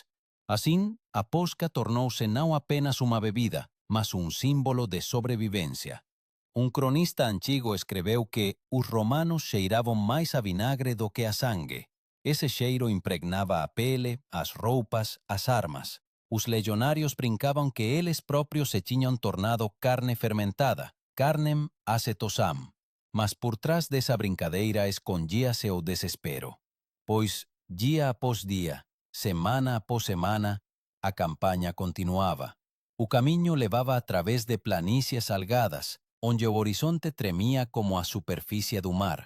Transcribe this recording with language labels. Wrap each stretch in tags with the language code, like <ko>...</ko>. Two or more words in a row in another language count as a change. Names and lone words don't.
<pt>Assim, a posca tornou-se não apenas uma bebida, mas um símbolo de sobrevivência. Um cronista antigo escreveu que os romanos cheiravam mais a vinagre do que a sangue. Esse cheiro impregnava a pele, as roupas, as armas. Os legionários brincavam que eles próprios se tinham tornado carne fermentada,</pt> <la>carnem acetosam.</la> <pt>Mas por trás dessa brincadeira escondia-se o desespero. Pois, dia após dia, semana após semana, a campanha continuava. O caminho levava através de planícies salgadas, onde o horizonte tremia como a superfície do mar.</pt>